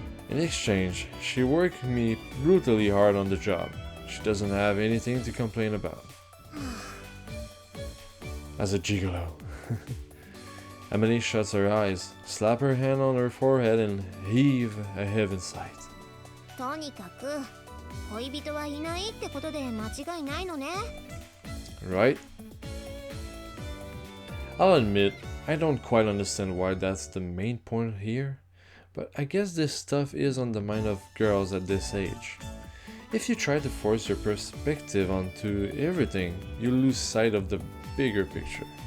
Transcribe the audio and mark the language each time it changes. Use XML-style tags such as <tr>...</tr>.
<en>In exchange, she worked me brutally hard on the job. She doesn't have anything to complain about. As a gigolo. Amane shuts her eyes, slap her hand on her forehead and heave a heaven sight.</en> <ja>とにかく恋人はいないってことで間違いないのね。</ja> <en>Right? I'll admit, I don't quite understand why that's the main point here, but I guess this stuff is on the mind of girls at this age. If you try to force your perspective onto everything, you lose sight of the bigger picture.</en>